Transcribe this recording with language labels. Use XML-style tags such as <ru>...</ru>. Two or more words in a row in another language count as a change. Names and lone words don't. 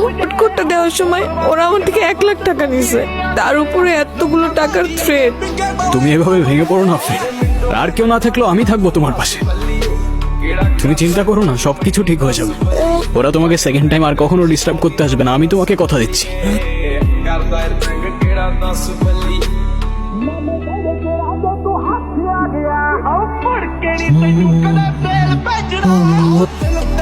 <bn>কোটটা দেওয়ার সময় ওরা আমার থেকে 1,00,000 টাকা নিছে, তার উপরে এতগুলো টাকার থ্রেট। তুমি এভাবে ভেঙে পড়ো না আফরিন। আর কেউ না থাকলেও আমি থাকবো তোমার পাশে। তুমি চিন্তা করো না, সবকিছু ঠিক হয়ে যাবে। ওরা তোমাকে</bn> <en>second time</en> <bn>আর কখনো ডিস্টার্ব করতে আসবে না, আমি তোমাকে কথা দিচ্ছি।</bn> <pa>ਤੂੰ ਹੱਥ ਆ ਗਿਆ ਉਹ ਫੜ ਕੇ ਨੀ ਤੈਨੂੰ ਕਦੇ ਤੇਲ ਭੇਜਣਾ</pa>